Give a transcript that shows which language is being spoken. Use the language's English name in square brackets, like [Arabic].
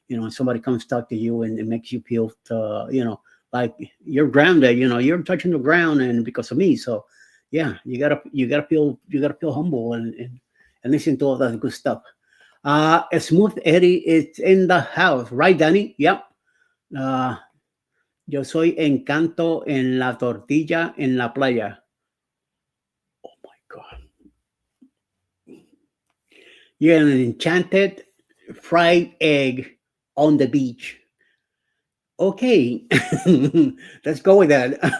[English] Somebody comes talk to you and it makes you feel, like you're grounded. You're touching the ground, and because of me. So, yeah, you gotta feel humble and listen to all that good stuff. Smooth Eddie is in the house, right, Danny? Yep. [Spanish] Yo soy encanto en la tortilla en la playa. [English] Oh my God. You're an enchanted fried egg on the beach. Okay, let's go with that.